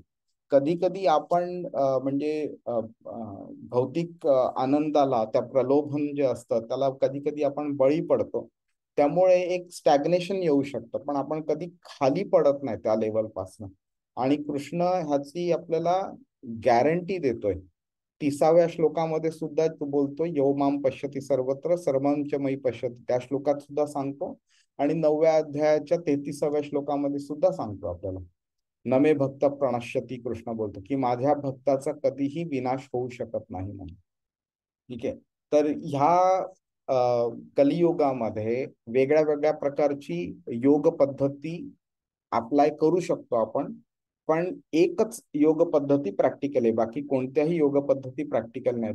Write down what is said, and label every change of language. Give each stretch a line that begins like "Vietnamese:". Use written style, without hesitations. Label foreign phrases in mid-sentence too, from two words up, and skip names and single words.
Marathi: कधी कधी आपण म्हणजे भौतिक आनंदाला, त्या प्रलोभन जे असतं त्याला कधी कधी आपण बळी पडतो. त्यामुळे एक स्टॅग्नेशन येऊ शकतं, पण आपण कधी खाली पडत नाही त्या लेवलपासून. आणि कृष्ण ह्याची आपल्याला गॅरंटी देतोय. 30व्या श्लोकामध्ये सुद्धा तो बोलतो,
Sanskrit: यो माम पश्यती सर्वत्र सर्वांच मयी पश्यती,
Marathi: त्या श्लोकात सुद्धा सांगतो. आणि 9व्या अध्यायाच्या 33व्या श्लोकामध्ये सुद्धा सांगतो आपल्याला,
Sanskrit: नमे भक्त प्रणश्यती,
Marathi: कृष्ण बोलतो की माझ्या भक्ताचा कधीही विनाश होऊ शकत नाही म्हणून. ठीक आहे. तर ह्या कलियुगामध्ये वेगळ्या वेगळ्या प्रकारची योग पद्धती अप्लाय करू शकतो आपण. पण एकच योग पद्धती प्रॅक्टिकल आहे, बाकी कोणत्याही योग पद्धती प्रॅक्टिकल नाही.